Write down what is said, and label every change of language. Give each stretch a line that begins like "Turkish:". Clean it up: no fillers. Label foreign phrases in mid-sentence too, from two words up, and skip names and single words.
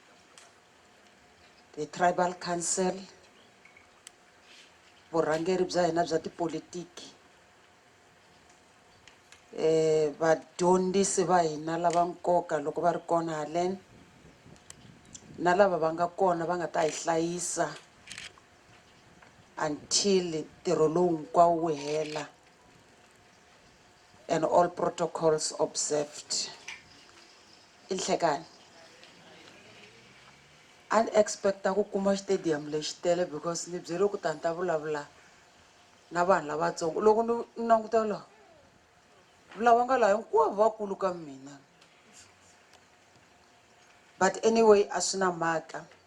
Tsonga: the Tribal Council vurhangeri bya hina bya tipolitiki vadyondzisi va hina lava nkoka loko va ri kona haleni na lava va nga kona va nga ta hi hlayisa until ntirho lowu hinkwawo wu hela
English: and all protocols observed.
Tsonga: Inhlekani unexpected ku kuma stadium lexi tele because ni byele ku tanta vulavula na vanhu lavatsongo loko ni languta la vulava nga laha hinkwavo vakulu ka mina but anyway a swi na mhaka